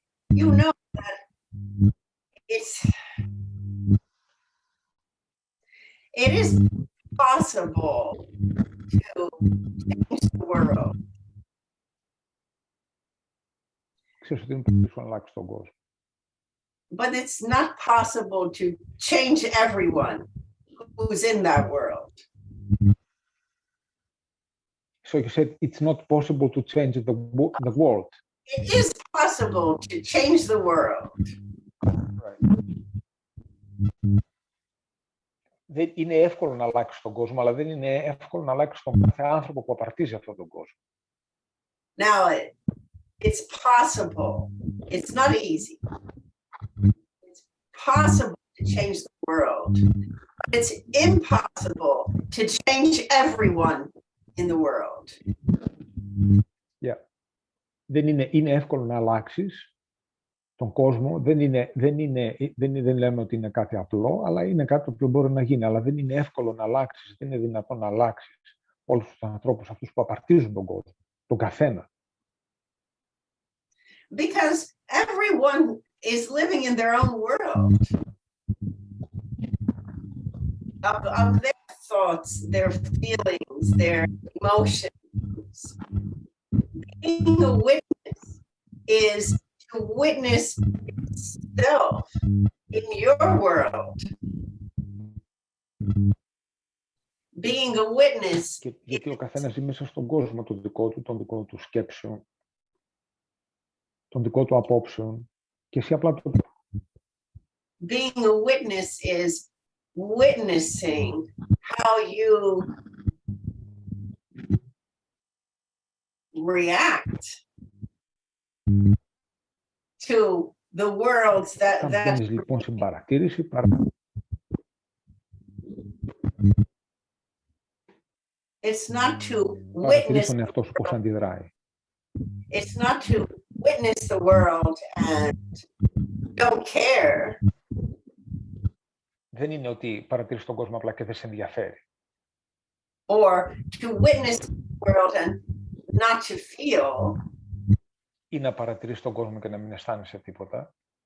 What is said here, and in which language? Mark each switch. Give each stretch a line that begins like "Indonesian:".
English: You know that it is possible to change the world.
Greek: Ξέρεις ότι είναι πολύ να αλλάξει τον κόσμο.
English: But it's not possible to change everyone who's in that world. So you said it's not possible to change the world. It is possible to change the world. Right.
Greek: Δεν είναι εύκολο να αλλάξει τον κόσμο, αλλά δεν είναι εύκολο να αλλάξει τον κάθε άνθρωπο που απαρτίζει αυτόν τον κόσμο.
English: Now, it's possible. It's not easy. It's possible to change the world. But it's impossible to change everyone in the world. Yeah.
Greek: Είναι εύκολο να αλλάξεις τον κόσμο. Δεν λέμε ότι είναι κάτι απλό, αλλά είναι κάτι το οποίο μπορεί να γίνει. Αλλά δεν είναι εύκολο να αλλάξεις, δεν είναι δυνατόν να αλλάξεις όλους τους ανθρώπους αυτούς που απαρτίζουν τον κόσμο, τον καθένα.
English: Because everyone is living in their own world of their thoughts, their feelings, their emotions. Being a witness is to witness yourself in your world. Being a witness.
Greek: Γιατί ο καθένας ζει μέσα στον κόσμο τον δικό του σκέψεων, τον δικό του απόψεων, και εσύ απλά το...
English: Being a witness is witnessing how you react to the worlds that
Greek: Μπαίνεις λοιπόν στην παρατήρηση,
English: it's not to
Greek: παρατηρείς τον εαυτό σου πώς αντιδράει.
English: it's not to witness the world and don't care.
Greek: Δεν είναι ότι παρατηρείς τον κόσμο απλά και δεν σε ενδιαφέρει.
English: Or to witness the world and not to feel.
Greek: Ή να παρατηρείς τον κόσμο και να μην αισθάνεσαι τίποτα.